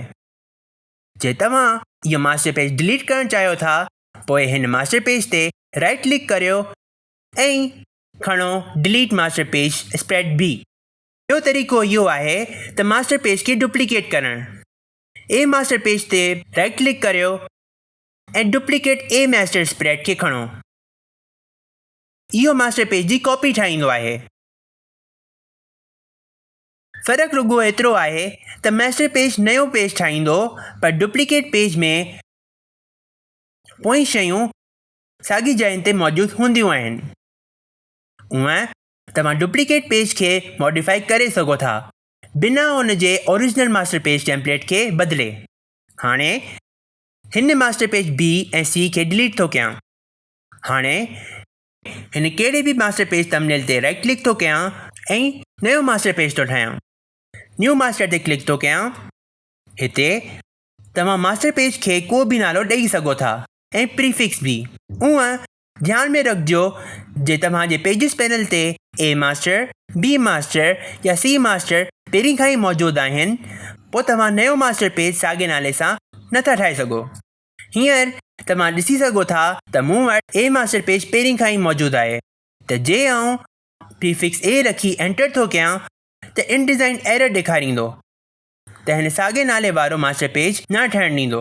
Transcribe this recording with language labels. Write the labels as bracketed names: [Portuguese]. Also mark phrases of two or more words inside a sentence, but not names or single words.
[Sindhi] जे तव्हां इहो [English] master page delete [Sindhi] करणु चाहियो था, पोइ हिन [English] master page [Sindhi] ते [English] right click [Sindhi] करियो ऐं खणो [English] delete master page spread B. [Sindhi] ॿियो तरीक़ो इहो आहे त [English] master page [Sindhi] खे डुप्लीकेट करणु। [English] A master page [Sindhi] ते [English] right click [Sindhi] करियो ऐं [English] duplicate A master spread [Sindhi] खे खणो। इहो [English] master page [Sindhi] जी कॉपी ठाहींदो आहे। फ़र्क़ु रुॻो एतिरो आहे त [English] master page [Sindhi] नयो पेज ठाहींदो, पर [English] duplicate page [Sindhi] में पोइ शयूं साॻी जॻहि ते मौजूदु हूंदियूं आहिनि। उअं तव्हां [English] duplicate page [Sindhi] खे मॉडिफाई करे सघो था, बिना उन जे [English] original master page template [Sindhi] खे बदिले। हाणे हिन [English] master page B [Sindhi] ऐं सी खे डिलीट थो कयां। हाणे हिन कहिड़े बि [English] master page thumbnail [Sindhi] ते [English] right click [Sindhi] थो कयां ऐं नयो [English] master page [Sindhi] थो ठाहियां। [English] new master [Sindhi] ते क्लिक थो कयां। हिते तव्हां [English] master page [Sindhi] खे को बि नालो ॾेई सघो था ऐं प्रीफिक्स बि। उअं ध्यान में रखिजो, जे तव्हांजे [English] pages panel [Sindhi] ते [English] A master, B master [Sindhi] या [English] C master [Sindhi] पहिरीं खां ई मौजूदु आहिनि, पोइ तव्हां नयो [English] master page [Sindhi] साॻे नाले सां नथा ठाहे सघो। हींअर तव्हां ॾिसी सघो था त मूं वटि [English] A master page [Sindhi] पहिरीं खां ई मौजूदु आहे, त जे आउं [English] prefix A [Sindhi] रखी एंटर थो कयां त [English] InDesign error [Sindhi] ॾेखारींदो त हिन साॻे नाले वारो [English] master page [Sindhi] न ठहणु ॾींदो।